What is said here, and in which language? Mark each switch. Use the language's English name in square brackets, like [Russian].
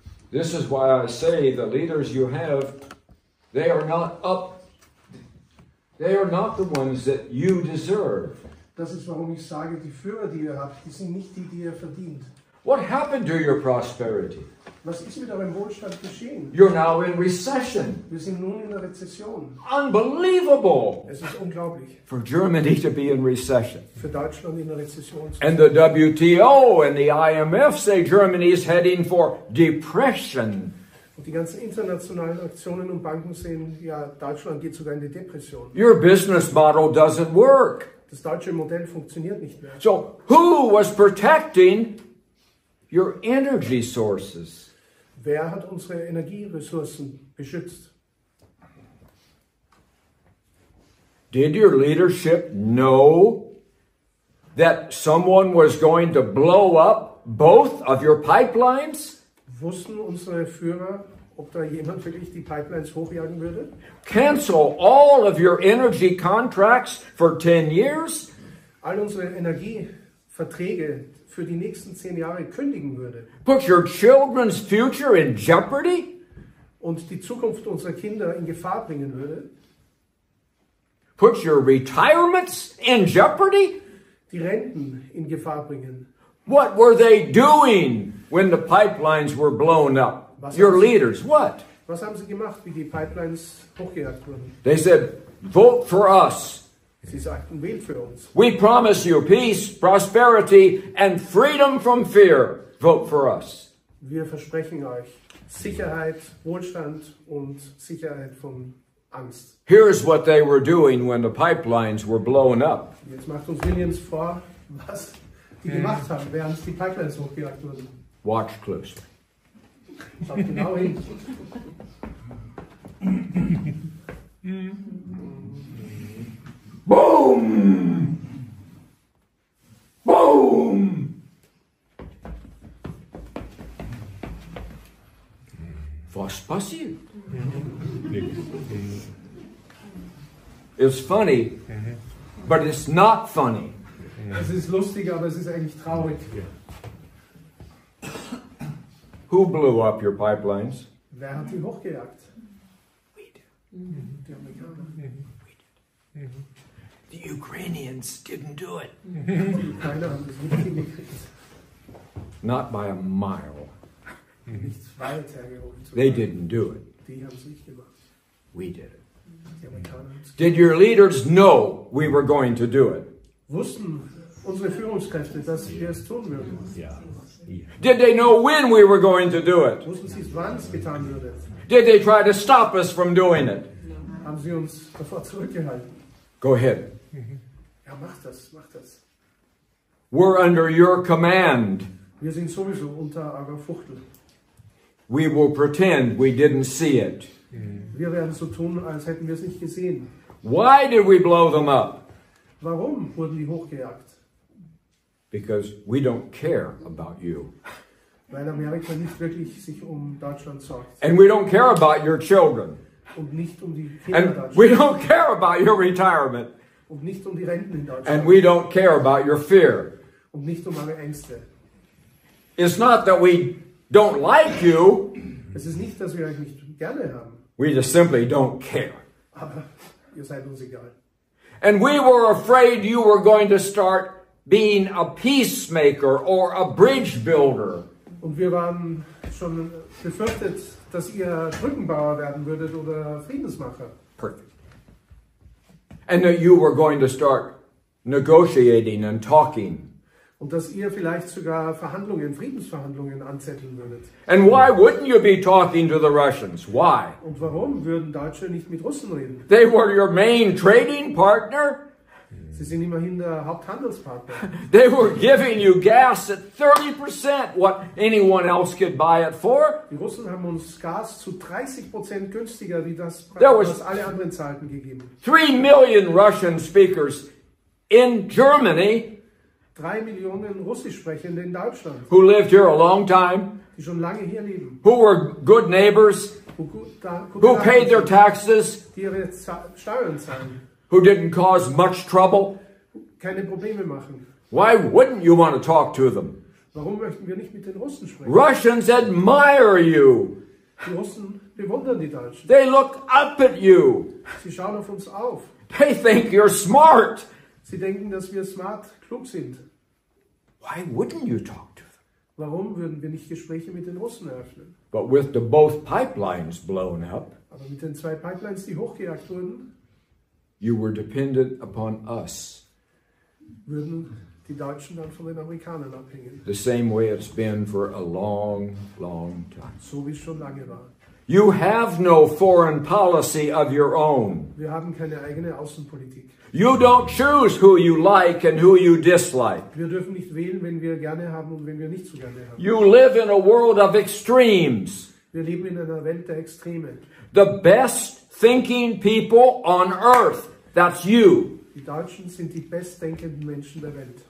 [English] This is why I say the leaders you have, they are not the ones that you deserve. [German] Das ist, warum ich sage, die Führer, die ihr habt, die sind nicht die, die ihr verdient. [English] What happened to your prosperity? [German] Was ist mit eurem Wohlstand geschehen? [English] You're now in recession. [German] Wir sind nun in der Rezession. [English] Unbelievable [German] Es ist unglaublich, [English] for Germany to be in recession. [German] für Deutschland in der Rezession zu sein. [English] And the WTO and the IMF say Germany is heading for depression. [German] Und die ganzen internationalen Aktionen und Banken sehen, ja, Deutschland geht sogar in die Depression. [English] Your business model doesn't work. [German] Das deutsche Modell funktioniert nicht mehr. [English] So who was protecting your energy sources? [German] Wer hat unsere Energieressourcen beschützt? [English] Did your leadership know that someone was going to blow up both of your pipelines? [German] Wussten unsere Führer, ob da jemand wirklich die Pipelines hochjagen würde? [English] Cancel all of your energy contracts for 10 years? [German] All unsere Energieverträge für die nächsten 10 Jahre kündigen würde [English] Put your children's future in jeopardy? [German] und die Zukunft unserer Kinder in Gefahr bringen würde? [English] Put your retirements in jeopardy? [German] Die Renten in Gefahr bringen? [English] What were they doing when the pipelines were blown up? Your leaders, what? [German] Was haben sie gemacht, wie die Pipelines hochgejagt wurden? [English] They said, vote for us. [German] Sie sagten, wählt für uns. [English] We promise you peace, prosperity, and freedom from fear. Vote for us. [German] Wir versprechen euch Sicherheit, Wohlstand und Sicherheit von Angst. [English] Here's what they were doing when the pipelines were blown up. [German] Jetzt macht uns Williams vor, was die gemacht haben, während die Pipelines hochgejagt wurden. [English] Watch closely. [German] Schaut genau hin. [English] Boom! Boom! [German] Was passiert? [English] It's funny, but it's not funny. [German] Es ist lustig, aber es ist eigentlich traurig. [English] Who blew up your pipelines? [German] Wer hat die hochgejagt? [English] We did. [German] Die Amerikaner. [English] We did. The Ukrainians didn't do it. [German] Die Ukrainer haben das nicht hingekriegt. [English] Not by a mile. [German] Nicht weit hergehoben zu [English] They [German] werden. [English] didn't do it. [German] Die haben es nicht gemacht. [English] We did it. [German] Die Amerikaner haben es gemacht. [English] Did your leaders know we were going to do it? [German] Wussten unsere Führungskräfte, dass wir es tun würden? Ja. [English] Did they know when we were going to do it? [German] Wussten sie, wann es getan würde? [English] Did they try to stop us from doing it? [German] Haben sie uns davor zurückgehalten? [English] Go ahead. [German] Ja, macht das, macht das. [English] We're under your command. [German] Wir sind sowieso unter eurer Fuchtel. [English] We will pretend we didn't see it. [German] Wir werden so tun, als hätten wir es nicht gesehen. [English] Why did we blow them up? [German] Warum wurden die hochgejagt? [English] Because we don't care about you. [German] Weil Amerika nicht wirklich sich um Deutschland sorgt. [English] And we don't care about your children. [German] Und nicht um die Kinder [English] And [German] Deutschlands. [English] we don't care about your retirement. [German] Und nicht um die Renten in Deutschland. [English] And we don't care about your fear. [German] Und nicht um eure Ängste. [English] It's not that we don't like you. [German] Es ist nicht, dass wir euch nicht gerne haben. [English] We just simply don't care. [German] Aber ihr seid uns egal. [English] And we were afraid you were going to start being a peacemaker or a bridge builder. [German] Und wir waren schon befürchtet, dass ihr Brückenbauer werden würdet oder Friedensmacher. [English] Perfect. And that you were going to start negotiating and talking. [German] Und dass ihr vielleicht sogar Verhandlungen, Friedensverhandlungen anzetteln würdet. [English] And why wouldn't you be talking to the Russians? Why? [German] Und warum würden Deutsche nicht mit Russen reden? [English] They were your main trading partner. [German] Sie sind immerhin der Haupthandelspartner. [English] They were giving you gas at 30% what anyone else could buy it for. [German] Die Russen haben uns Gas zu 30% günstiger, wie das, was was alle anderen zahlten, gegeben. [English] 3 million Russian speakers in Germany [German] 3 Millionen Russischsprechende in Deutschland, [English] who lived here a long time, [German] die schon lange hier leben, [English] who were good neighbors, who paid their taxes, [German] die ihre Steuern zahlen, [English] who didn't cause much trouble. [German] keine Probleme machen. [English] Why wouldn't you want to talk to them? [German] Warum möchten wir nicht mit den Russen sprechen? [English] Russians admire you. [German] Die Russen bewundern die Deutschen. [English] They look up at you. [German] Sie schauen auf uns auf. [English] They think you're smart. [German] Sie denken, dass wir klug sind. [English] Why wouldn't you talk to them? [German] Warum würden wir nicht Gespräche mit den Russen eröffnen? [English] But with both pipelines blown up, [German] Aber mit den 2 Pipelines, die hochgejagt wurden, [English] you were dependent upon us. [German] würden die Deutschen dann von den Amerikanern abhängen. [English] The same way it's been for a long, long time. [German] So wie es schon lange war. [English] You have no foreign policy of your own. [German] Wir haben keine eigene Außenpolitik. [English] You don't choose who you like and who you dislike. [German] Wir dürfen nicht wählen, wenn wir gerne haben und wenn wir nicht so gerne haben. [English] You live in a world of extremes. [German] Wir leben in einer Welt der Extreme. [English] The best thinking people on earth, that's you, [German] Die Deutschen sind die bestdenkenden Menschen der Welt.